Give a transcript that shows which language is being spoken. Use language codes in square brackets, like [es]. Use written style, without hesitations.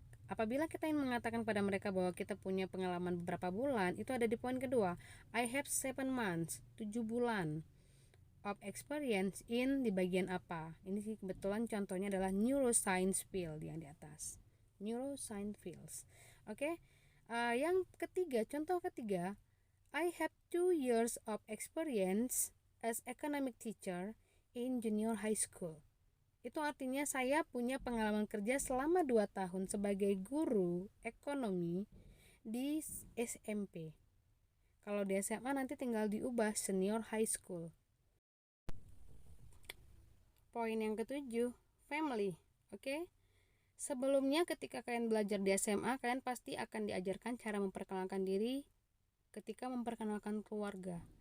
[id] Apabila kita ingin mengatakan pada mereka bahwa kita punya pengalaman beberapa bulan, itu ada di poin kedua. [en] I have 7 months, [id] 7 bulan [en] of experience in [id] di bagian apa. Ini sih kebetulan contohnya adalah neuroscience field yang di atas. [en] Neuroscience fields. Oke. [id] Yang ketiga, contoh ketiga, [en] I have 2 years of experience as economic teacher in junior high school. [id] Itu artinya saya punya pengalaman kerja selama 2 tahun sebagai guru ekonomi di SMP. Kalau di SMA nanti tinggal diubah [en] senior high school. [id] Poin yang ketujuh, family. Oke. Sebelumnya ketika kalian belajar di SMA, kalian pasti akan diajarkan cara memperkenalkan diri ketika memperkenalkan keluarga.